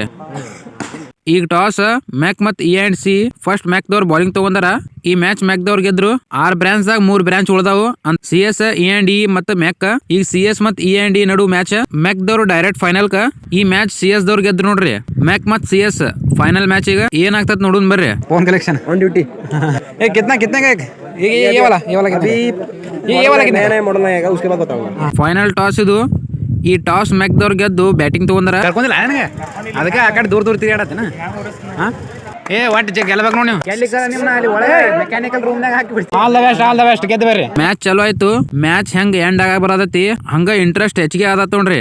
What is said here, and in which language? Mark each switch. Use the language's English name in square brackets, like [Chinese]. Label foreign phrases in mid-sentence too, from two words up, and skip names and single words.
[Kannada] ಈಗ ಟಾಸ್ ಮ್ಯಾಕ್ ಮತ್ E&C ಫಸ್ಟ್ ಮ್ಯಾಕ್ ದವ್ರು ಬೌಲಿಂಗ್ ತಗೊಂಡಾರ. ಈ ಮ್ಯಾಚ್ ಮ್ಯಾಕ್ ದವ್ರು ಗೆದ್ರು. 6 ಬ್ರಾಂಚ್ ದಾಗ 3 ಬ್ರಾಂಚ್ ಉಳ್ದಾವು. CS E&E ಮತ್ತ ಮ್ಯಾಕ್. ಈಗ CS ಮತ್ E&E ನಡು ಮ್ಯಾಚ್. ಮ್ಯಾಕ್ ದವ್ರು [English] direct final [Kannada] ಕ. ಈ ಮ್ಯಾಚ್ CS ದವ್ರು ಗೆದ್ರು ನೋಡ್ರಿ. ಮ್ಯಾಕ್ ಮತ್ CS [English] final match. [Kannada] ಈಗ ಏನಾಗ್ತದ ನೋಡುನ್ ಬರ್ರಿ. [English] phone collection on duty. [Hindi] कितना कितने का ये वाला कितने ये वाला कितने नया मॉडल आएगा उसके बाद बताऊंगा. [English] final toss [Kannada] ಇದು. ಈ ಟಾಸ್ ಮ್ಯಾಕ್ ದವ್ರು ಗೆದ್ದು ಬ್ಯಾಟಿಂಗ್ ತಗೊಂಡಾರ. ಕರ್ಕೊಂಡಿಲ್ಲ ನನಗೆ ಅದಕ್ಕೆ ಆ ಕಡೆ ದೂರ ತಿರುಗಾಡತ್ತೇನ. ಏ ಒಟ್ಟು ಗೆಲ್ಲಬೇಕು ನೋಡಿ ನೀವು. ಗೆಲ್ಲಿಕರ ನಿಮ್ಮನ್ನ ಅಲ್ಲಿ ಒಳಗೆ [English] mechanical room [Kannada] ನಾಗ ಹಾಕಿ ಬಿಡ್ತೀವಿ. [English] all the best [Kannada] ಗೆದ್ದು ಬರ್ರಿ. ಮ್ಯಾಚ್ ಚಲೋ ಆಯ್ತು. ಮ್ಯಾಚ್ ಹೆಂಗ್ ಎಂಡ್ ಆಗ ಬರತೈತಿ ಹಂಗ ಇಂಟ್ರೆಸ್ಟ್ ಹೆಚ್ಚಿಗೆ ಆದತ್ ನೋಡ್ರಿ.